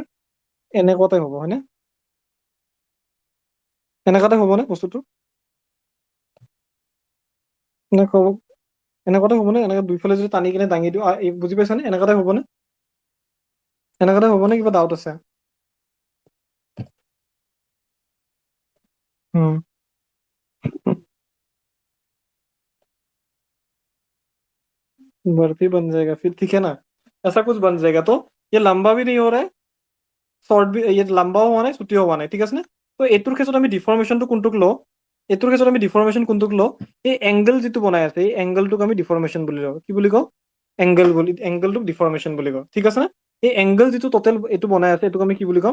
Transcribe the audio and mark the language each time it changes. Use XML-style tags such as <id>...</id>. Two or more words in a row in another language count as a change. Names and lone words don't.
<as>এনেকুৱাতে হ'ব, হয়নে? এনেকুৱাতে হ'বনে বস্তুটো? এনেকুৱা হ'ব, এনেকুৱাতে হ'বনে? এনেকে দুইফালে যদি টানি কিনে দাঙি দিওঁ, বুজি পাইছানে? এনেকুৱাতে হ'বনে? এনেকুৱাতে হ'বনে? কিবা ডাউট আছে?</as> <hi>बर्फी बन जाएगा फिर, ठीक है ना? ऐसा कुछ बन जाएगा, तो ये लंबा भी नहीं हो रहा है,</hi> <as>শৰ্ট বি ইয়াত লম্বাও হোৱা নাই, ছুটিও হোৱা নাই, ঠিক আছে নে? তো এইটোৰ ক্ষেত্ৰত আমি ডিফৰ্মেশ্যনটো কোনটোক লওঁ? এইটোৰ ক্ষেত্ৰত আমি ডিফৰ্মেশ্যন কোনটোক লওঁ? এই এংগল যিটো বনাই আছে, এই এংগলটোক আমি ডিফৰ্মেশ্যন বুলি লওঁ। কি বুলি কওঁ? এংগলটোক ডিফৰ্মেশ্যন বুলি কওঁ, ঠিক আছে নে? এই এংগল যিটো টোটেল এইটো বনাই আছে, এইটোক আমি কি বুলি ক'ম?</as>